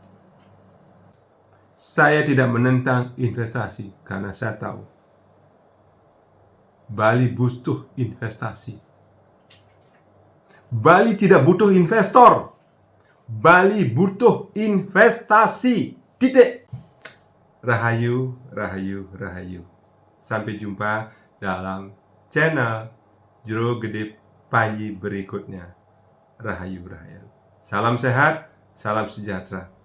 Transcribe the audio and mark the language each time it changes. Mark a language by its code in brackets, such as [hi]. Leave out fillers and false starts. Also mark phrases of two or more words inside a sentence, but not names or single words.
[id] Saya tidak menentang investasi karena saya tahu Bali butuh investasi. Bali tidak butuh investor. Bali butuh investasi. Titik. Rahayu, rahayu, rahayu. Sampai jumpa dalam channel Jero Gede Panji berikutnya. Rahayu, rahayu. Salam sehat, salam sejahtera.